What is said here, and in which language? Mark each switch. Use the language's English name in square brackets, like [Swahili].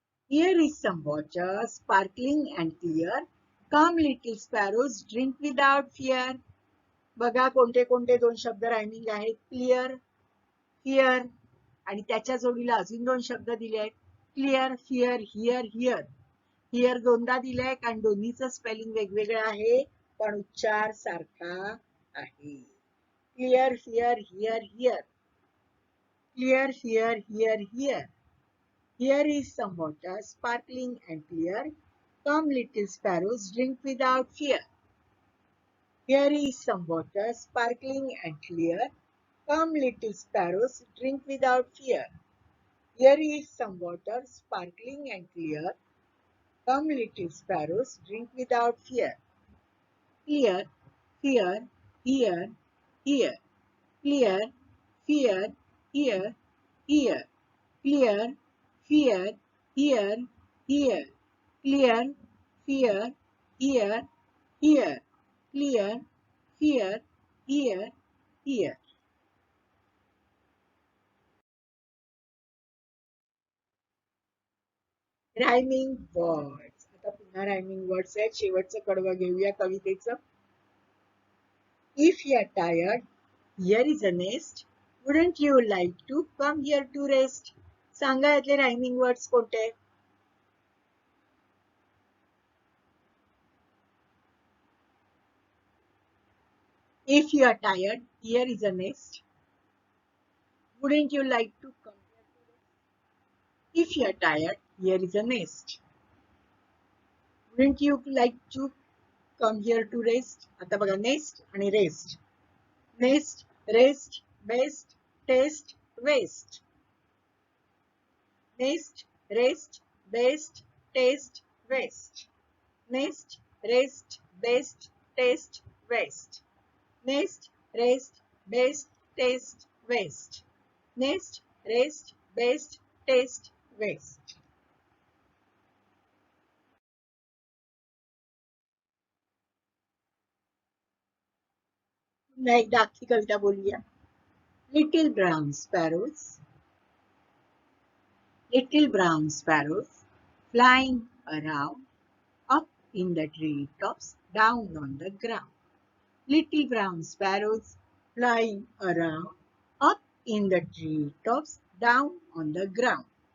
[English] Here is some water, sparkling and clear. Come little sparrows, drink without fear. [Marathi] बघा कोणते कोणते दोन शब्द रायमिंग आहेत. क्लिअर, हिअर, आणि त्याच्या जोडीला अजून दोन शब्द दिले आहेत. [English] Clear, fear, here, here. [Marathi] Here दोनदा दिलाय, कारण दोन्हीचं स्पेलिंग वेगवेगळं आहे, पण उच्चार सारखा आहे. [English] Clear, fear, here, here. Clear, fear, here, here. Here is some water, sparkling and clear. Come, little sparrows, drink without fear. Here is some water, sparkling and clear. Come, little sparrows, drink without fear. Here is some water, sparkling and clear. Come, little sparrows, drink without fear. Clear, fear, here, here. Clear, fear, here, here. Clear, fear, here, here. Clear, fear, here, here. Clear, fear, here, here. Rhyming words. [Marathi] आता पुन्हा [English] rhyming words [Marathi] आहेत. शेवटचं कडवं घेऊया कवितेचं. [English] If you are tired, here is a nest. Wouldn't you like to come here to rest? [Marathi] सांगा यातले [English] rhyming words [Marathi] कोणते? [English] If you are tired, here is a nest. Wouldn't you like to come here to rest? If you are tired, here is a nest. Wouldn't you like to come here to rest? [Marathi] आता बघा [English] Nest आणि rest. Nest, rest, best, taste, west. Nest, rest, best, taste, west. Nest, rest, best, taste, west. Nest, rest, best, taste, west. Nest, rest, best, taste, west. [Marathi] पुन्हा एकदा अख्खी कविता बोलूया. [English] Little brown sparrows, little brown sparrows, flying around, up in the treetops, down on the ground. Little brown sparrows flying around, up in the treetops, down on the ground.